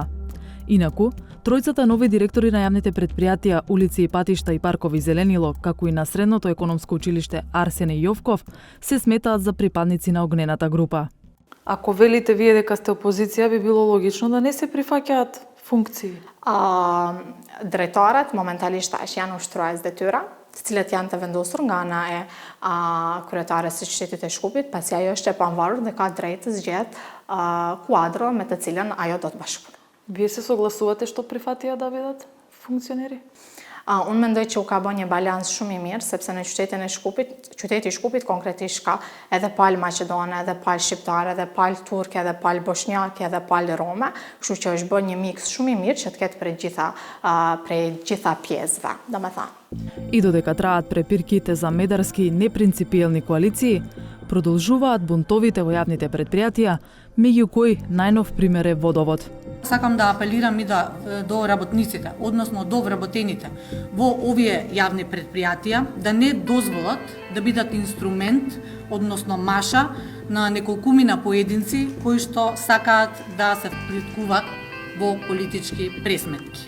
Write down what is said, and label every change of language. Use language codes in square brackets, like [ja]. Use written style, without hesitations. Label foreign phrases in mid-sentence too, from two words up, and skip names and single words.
[mk] Инаку, тројцата нови директори на јавните предпријатија, улици и патишта и паркови Зеленило, како и на Средното економско училиште Арсене Јовков, се сметаат за припадници на огнената група. Ако велите вие дека сте опозиција, би било логично да не се прифаќаат функции. [sq] Drejtorat momentalisht është janë ushtrues detyra, të cilat janë të vendosur nga ana e kryetares së qytetit të Shkupit, pasi ajo është e pavarur dhe ka drejtë të zgjedh kuadro me të cilën ajo do të bashkëpunojë. [mk] Вие се согласувате што прифатија да бидат функционери? [sq] Unë mendoj që u ka bë një balans shumë i mirë, sepse në qyteti i Shkupit konkretisht ka edhe palë maqedone, edhe palë shqiptare, edhe palë turke, edhe palë bosnjake, edhe palë rome, kështu që është bë një mix shumë i mirë që të ketë prej gjitha pjesëve, domethënë. [mk] И додека траат препирките за медарски и непринципиелни коалиции, продолжуваат бунтовите во јавните предпријатија, меѓу кои најнов пример е водовод. Сакам да апелирам и до работниците, односно до вработените во овие јавни предпријатија, да не дозволат да бидат инструмент, односно маша на неколкумина поединци кои што сакаат да се вплиткуваат во политички пресметки.